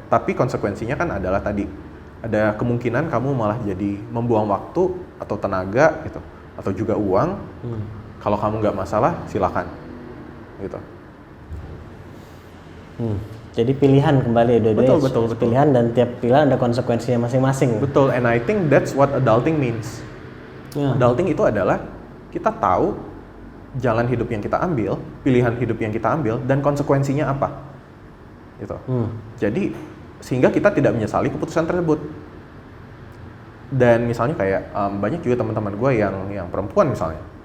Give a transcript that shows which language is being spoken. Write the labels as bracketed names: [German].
[Indonesian] Tapi konsekuensinya kan adalah tadi, ada kemungkinan kamu malah jadi membuang waktu atau tenaga gitu, atau juga uang. Kalau kamu nggak masalah, silakan, gitu. Jadi pilihan kembali dua-duanya. Betul. Pilihan, dan tiap pilihan ada konsekuensinya masing-masing. Betul, [English] and I think that's what adulting means. [Indonesian] Adulting itu adalah kita tahu jalan hidup yang kita ambil, pilihan hidup yang kita ambil, dan konsekuensinya apa, gitu. Jadi sehingga kita tidak menyesali keputusan tersebut. Dan misalnya kayak banyak juga teman-teman gue yang perempuan misalnya.